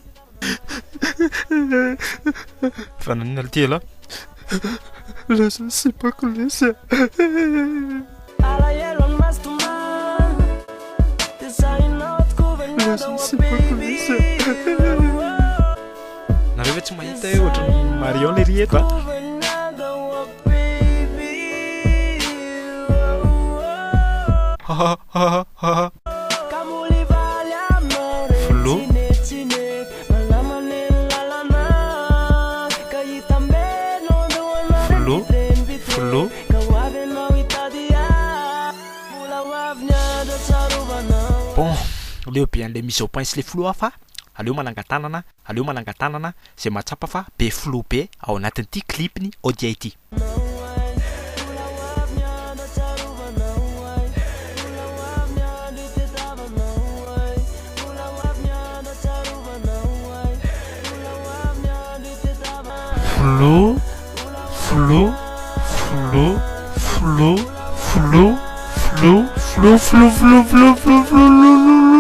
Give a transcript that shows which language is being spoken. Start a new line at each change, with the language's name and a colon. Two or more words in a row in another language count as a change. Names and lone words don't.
Malagasy: Fa nanina ty aloha. Lasa sipako lesy. Nareo ve tsy mahita hoe ohatran'ny Marion lery eto a? Flou. Flou. Flou. Bon, leo be an'
French: le mise au point
Malagasy: sy
French: le flou
Malagasy: fa aleo manangatanana zay mahatsapa fa be flou be ao anatin'ity clipny audio ity.
French: Flou, flou, flou, flou, flou, flou, flou, flou, flou, flou, flou, flou.